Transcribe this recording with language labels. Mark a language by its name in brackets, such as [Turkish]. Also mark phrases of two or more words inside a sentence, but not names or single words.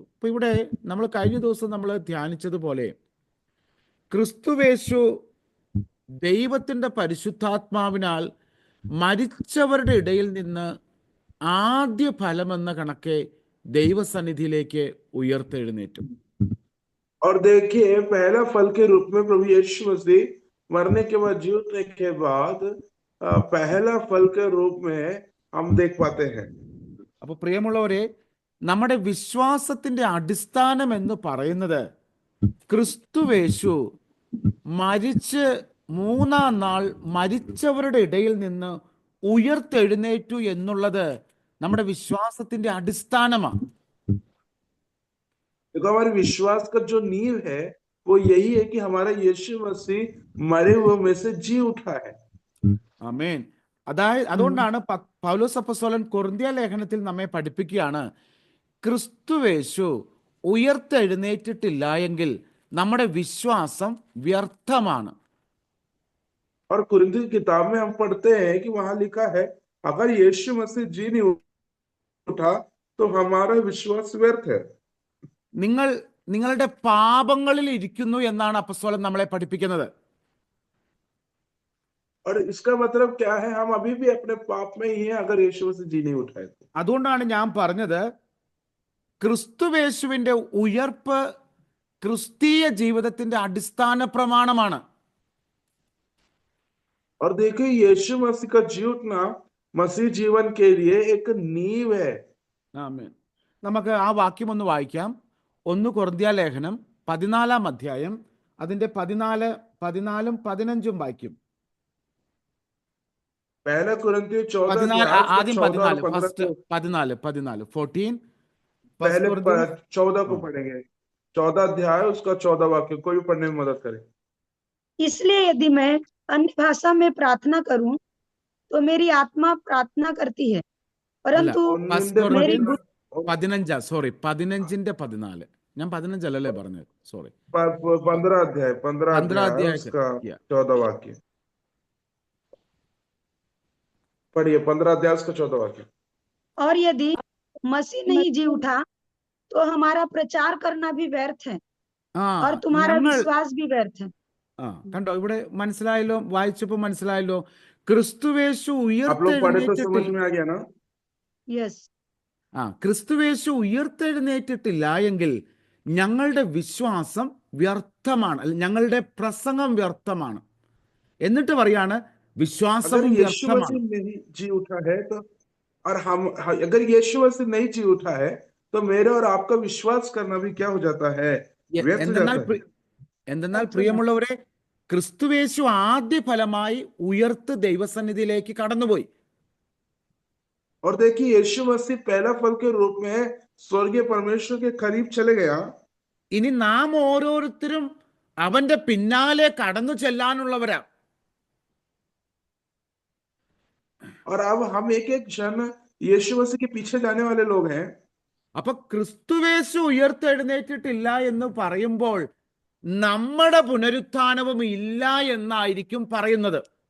[Malayalam] അപ്പൊ ഇവിടെ നമ്മൾ കഴിഞ്ഞ ദിവസം നമ്മൾ ധ്യാനിച്ചതുപോലെ ക്രിസ്തുവേശു ദൈവത്തിന്റെ പരിശുദ്ധാത്മാവിനാൽ മരിച്ചവരുടെ ഇടയിൽ നിന്ന് ആദ്യ ഫലമെന്ന കണക്കെ ദൈവസന്നിധിയിലേക്ക് ഉയർത്തെഴുന്നേറ്റു. [Hindi] और देखिए, पहला फल के रूप में प्रभु यीशु मसीह मरने के बाद, जीवने के बाद पहला फल के रूप में हम देख पाते हैं। [Malayalam] അപ്പൊ പ്രിയമുള്ളവരെ, നമ്മുടെ വിശ്വാസത്തിന്റെ അടിസ്ഥാനം എന്ന് പറയുന്നത് ക്രിസ്തുവേശു മരിച്ച് മൂന്നാം നാൾ മരിച്ചവരുടെ ഇടയിൽ നിന്ന് ഉയർത്തെഴുന്നേറ്റു എന്നുള്ളത് നമ്മുടെ വിശ്വാസത്തിന്റെ അടിസ്ഥാനമാണ്. [Hindi] देखो, हमारे विश्वास का जो नींव है वो यही है कि हमारा यीशु मसीह मरे हुए में से जी उठा है। [Malayalam] ആമേൻ. അതുകൊണ്ടാണ് പൗലോസ് അപ്പോസ്തലൻ കൊരിന്ത്യ ലേഖനത്തിൽ നമ്മെ പഠിപ്പിക്കുകയാണ്, ക്രിസ്തുവേശു ഉയർത്തെഴുന്നേറ്റിട്ടില്ല എങ്കിൽ നമ്മുടെ വിശ്വാസം വ്യർത്ഥമാണ്. [Hindi] और कुरिन्थी की किताब में हम पढ़ते हैं कि वहां लिखा है, अगर यीशु मसीह जी नहीं उठा तो हमारा विश्वास व्यर्थ है। [Malayalam] നിങ്ങളുടെ പാപങ്ങളിൽ ഇരിക്കുന്നു എന്നാണ് അപ്പോസ്തലൻ നമ്മളെ പഠിപ്പിക്കുന്നത്. [Hindi] और इसका मतलब क्या है? हम अभी भी अपने पाप में ही हैं अगर यीशु मसीह जी नहीं उठाए तो। [Malayalam] അതുകൊണ്ടാണ് ഞാൻ പറഞ്ഞത്, ക്രിസ്തുവേശുവിന്റെ ഉയർപ്പ് ക്രിസ്തീയ ജീവിതത്തിന്റെ അടിസ്ഥാന പ്രമാണമാണ്. [Hindi] और देखिए, यीशु मसीह का जी उठना मसीह जीवन के लिए एक नींव है। [Malayalam] ആമേൻ. നമുക്ക് ആ വാക്യം ഒന്ന് വായിക്കാം. 1 കൊരിന്ത്യ ലേഖനം 14 അധ്യായം അതിന്റെ 14, 14, 15 വാക്യം. [Hindi] पहला कुरिन्थियों 14 [Malayalam] ആദ്യം 14, ഫസ്റ്റ് 14, 14 [Hindi] पहले 14 को पढ़ेंगे। 14 अध्याय उसका 14 वाक्य, कोई भी पढ़ने में मदद करे। इसलिए यदि मैं अन्य भाषा में प्रार्थना करूं तो मेरी आत्मा प्रार्थना करती है, परंतु मेरी 15, [Malayalam] സോറി 15ന്റെ 14. ഞാൻ 15 അല്ലല്ലേ പറഞ്ഞത്, സോറി. [Hindi] 15 अध्याय 15 अध्याय उसका 14 वाक्य पढ़िए। 15 अध्याय उसका 14 वाक्य। और यदि मसीह नहीं जी उठा तो हमारा प्रचार करना भी व्यर्थ है और तुम्हारा विश्वास भी व्यर्थ है. [Malayalam] കണ്ടോ, ഇവിടെ മനസ്സിലായല്ലോ, വായിച്ചപ്പോ മനസ്സിലായല്ലോ. ക്രിസ്തുവേശു [Hindi] आप लोग पढ़े तो समझ में आ गया ना? यस. [Malayalam] ക്രിസ്തുവേശു ഉയർത്തെഴുന്നേറ്റിട്ടില്ല എങ്കിൽ ഞങ്ങളുടെ വിശ്വാസം വ്യർത്ഥമാണ്, ഞങ്ങളുടെ പ്രസംഗം വ്യർത്ഥമാണ്. എന്നിട്ട് പറയാണ് വിശ്വാസം വ്യർത്ഥമാണ്. [Hindi] जी उठा है तो, और हम अगर यीशु मसीह नहीं जी उठा है तो मेरा और आपका विश्वास करना भी क्या हो जाता है? व्यर्थ हो जाता है. [Malayalam] എന്തെന്നാൽ പ്രിയമുള്ളവരെ, ക്രിസ്തുവേശു ആദ്യ ഫലമായി ഉയർത്ത് ദൈവസന്നിധിയിലേക്ക് കടന്നുപോയി. [Hindi] और देखिए, यीशु मसीह पहला फल के रूप में स्वर्गीय परमेश्वर के करीब चले गया. [Malayalam] ഇനി നാം ഓരോരുത്തരും അവന്റെ പിന്നാലെ കടന്നു ചെല്ലാനുള്ളവരാ. [Hindi] और अब हम एक एक जन यीशु मसीह के पीछे जाने वाले लोग हैं. [Malayalam] അപ്പൊ ക്രിസ്തുവേശു ഉയർത്തെഴുന്നേറ്റിട്ടില്ല എന്ന് പറയുമ്പോൾ നമ്മുടെ പുനരുത്ഥാനവും ഇല്ല എന്നായിരിക്കും പറയുന്നത്.